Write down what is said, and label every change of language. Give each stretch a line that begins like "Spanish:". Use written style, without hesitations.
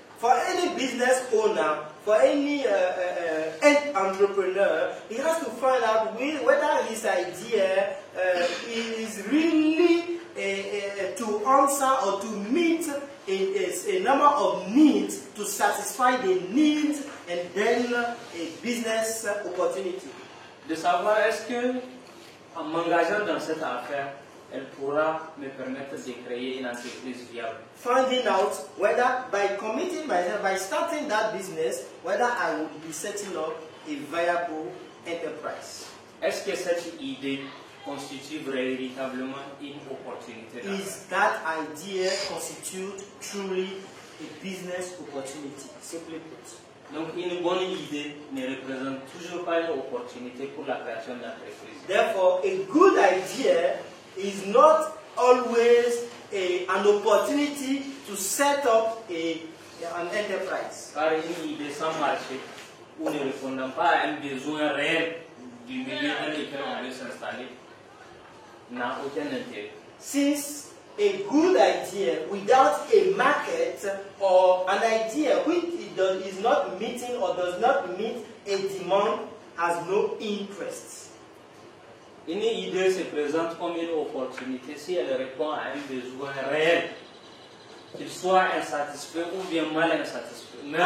English: for any business owner, for any end entrepreneur, he has to find out whether his idea is really to answer or to meet a number of needs, to satisfy the needs and then a business opportunity.
French: De savoir est-ce que en m'engageant dans cette affaire, elle pourra me permettre de créer une entreprise viable.
English: Finding out whether by committing myself, by starting that business, whether I will be setting up a viable enterprise.
French: Est-ce que cette idée constitue véritablement une opportunité d'affaires?
English: Is that idea constitute truly a business opportunity? Simply put.
French: Donc une bonne idée ne représente toujours pas une opportunité pour la création d'entreprise.
English: Therefore, a good idea is not always an opportunity to set up an enterprise.
French: Car une idée sans marché ou ne répondant pas à un besoin réel du milieu dans lequel on veut s'installer n'a aucun intérêt.
English: Since a good idea without a market or an idea which is not meeting or does not meet a demand has no interest.
French: Une idée se présente comme une opportunité si elle répond à un besoin réel, qu'il soit insatisfait ou bien mal satisfait.